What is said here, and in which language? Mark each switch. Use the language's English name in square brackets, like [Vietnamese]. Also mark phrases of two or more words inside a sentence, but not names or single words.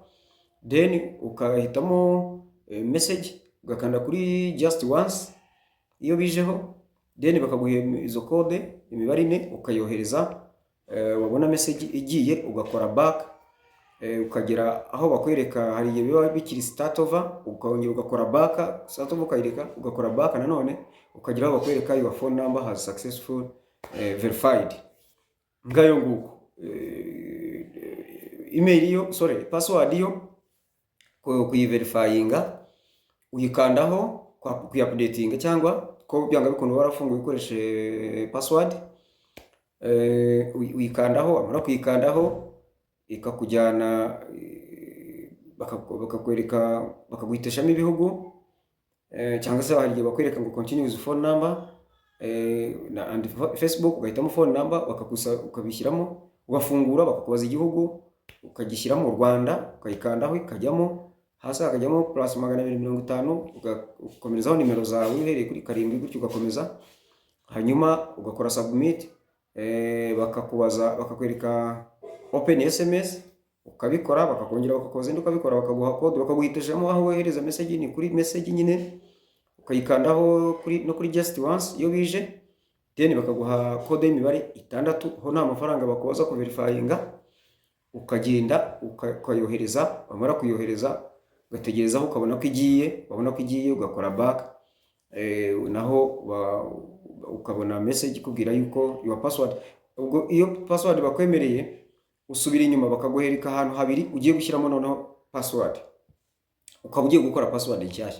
[Kinyarwanda] Then ukahitamo message, ugakanda kuri [English] just once [Kinyarwanda] iyo bijeho, then bakaguha izo code imibare 4, ukayohereza. Wabona message igiye, ugakora back, ukagera aho bakwereka hari igihe biba bikiri [English] start over, [Kinyarwanda] ukongera ugakora back, [English] start over [Kinyarwanda] ukayireka, ugakora back nanone, ukagera aho bakwereka [English] your phone number has successful verified. [Kinyarwanda] Ngayo nguko email yo, password yo kuyiverifyinga, uyikandaho kuyi-updatinga, cyangwa ko byanga bikunda warafunguye ukoreshe password, uyikandaho, amara kuyikandaho ikakujyana, bakakwereka, bakaguhitishamo ibihugu, cyangwa se hari igihe bakwereka ngo [English] continue with phone number, [Kinyarwanda] and Facebook ugahitamo [English] phone number, [Kinyarwanda] ukabishyiramo, ugafungura, bakakubaza igihugu, ukagishyiramo Rwanda, ukayikandaho ikajyamo, hasi hakajyamo +250, ugakomerezaho nimero zawe uhereye kuri 7 gutyo ugakomeza, hanyuma ugakora submit, bakakubaza, bakakwereka [English] open SMS, [Kinyarwanda] ukabikora, bakakongera bakakoza indi ukabikora, bakaguha code, bakaguhitishamo aho wohereza message, ni kuri message nyine, ukayikandaho no kuri [English] just once [Kinyarwanda] iyo bije, then bakaguha code y'imibare 6, ho nta mafaranga bakubaza ku verifyinga, ukagenda ukayohereza, wamara kuyohereza ugategereza, ukabona ko igiye, wabona ko igiye ugakora back, naho ukabona message ikubwira yuko [English] your password, [Kinyarwanda] ubwo iyo password bakwemereye usubira inyuma, bakaguhereka ahantu habiri ugiye gushyiramo noneho password, ukaba ugiye gukora password nshyashya.